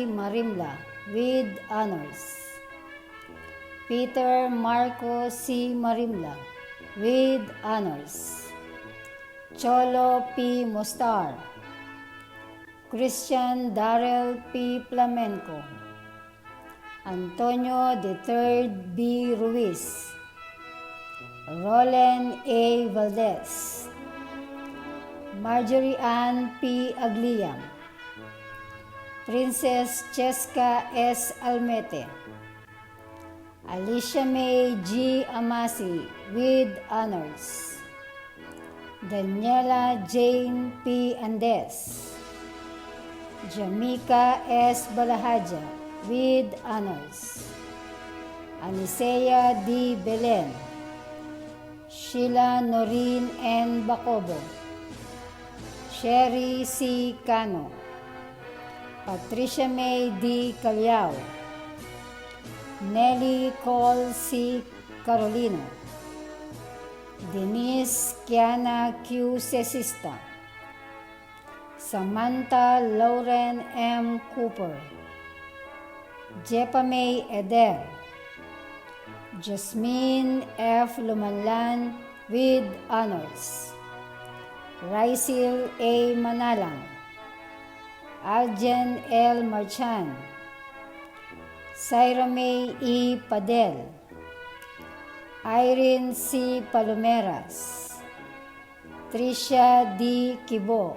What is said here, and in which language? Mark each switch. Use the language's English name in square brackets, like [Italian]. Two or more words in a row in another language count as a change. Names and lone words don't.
[English] Marimla with honors. Peter Marco C. Marimla with honors. Cholo P. Mostar. Christian Darrell P. Flamenco. Antonio III B. Ruiz. Roland A. Valdez. Marjorie Ann P. Agliam. Princess Cheska S. Almete. Alicia May G. Amasi with honors. Daniela Jane P. Andes. Jamaica S. Balahaja with honors. Anisea D. Belen. Sheila Noreen N. Bacobo. Sherry C. Cano. Patricia May D. Calyao. Nelly Cole C. Carolino. Denise Kiana Q. Cesista. Samantha Lauren M. Cooper. Jepa May Eder. Jasmine F. Lumanlan with honors. Raisil A. Manalang. Aljen L. Marchan. Syra May E. Padel. Irene C. Palomeras. Tricia D. Kibo.